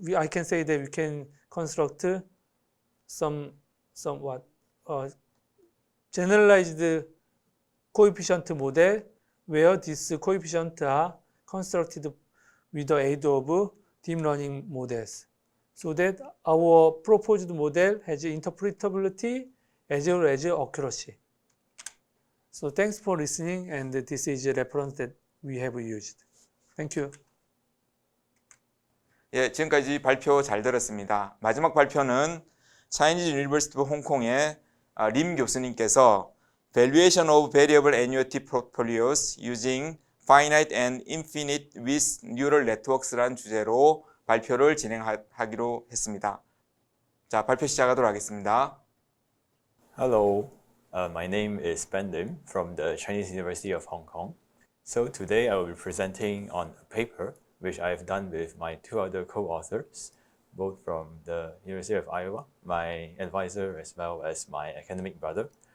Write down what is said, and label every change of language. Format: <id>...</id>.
<en>I can say that we can construct somewhat generalized coefficient model, where these coefficients are constructed with the aid of deep learning models, so that our proposed model has interpretability as well as accuracy. So thanks for listening, and this is a reference that we have used. Thank you.</en> <ko>예, 지금까지 발표 잘 들었습니다. 마지막 발표는 차이니즈 유니버시티 오브 홍콩의 림 교수님께서 Valuation of Variable Annuity Portfolios Using Finite and Infinite with Neural Networks라는 주제로 발표를 진행하기로 했습니다. 자, 발표 시작하도록 하겠습니다.</ko> <en>Hello, my name is Ben Lim from the Chinese University of Hong Kong. So today I will be presenting on a paper which I have done with my two other co-authors, both from the University of Iowa, my advisor as well as my academic brother.</en>